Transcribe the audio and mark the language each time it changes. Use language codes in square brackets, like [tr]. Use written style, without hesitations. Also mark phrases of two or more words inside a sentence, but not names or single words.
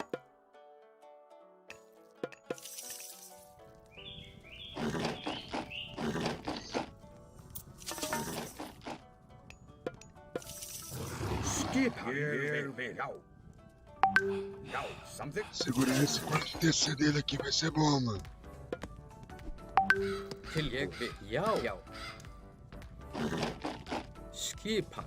[is] Skipan. Ég vil. Já. Já. Samþykkt. [pt] Segura esse quarto TC dele aqui, vai ser bom, mano. [is] Til ég vil. Já. Já. Skipan.